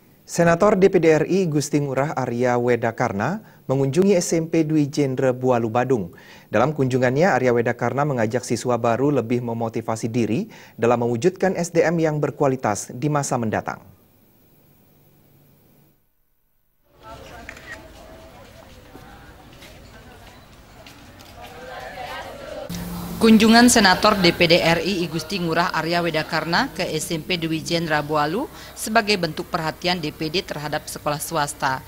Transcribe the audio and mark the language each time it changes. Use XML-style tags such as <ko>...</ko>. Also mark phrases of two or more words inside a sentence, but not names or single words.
<id>Senator DPD RI Gusti Ngurah Arya Wedakarna mengunjungi SMP Dwi Jendra Bualu Badung. Dalam kunjungannya, Arya Wedakarna mengajak siswa baru lebih memotivasi diri dalam mewujudkan SDM yang berkualitas di masa mendatang. Kunjungan Senator DPD RI Gusti Ngurah Arya Wedakarna ke SMP Dwi Jendra Bualu sebagai bentuk perhatian DPD terhadap sekolah swasta.</id>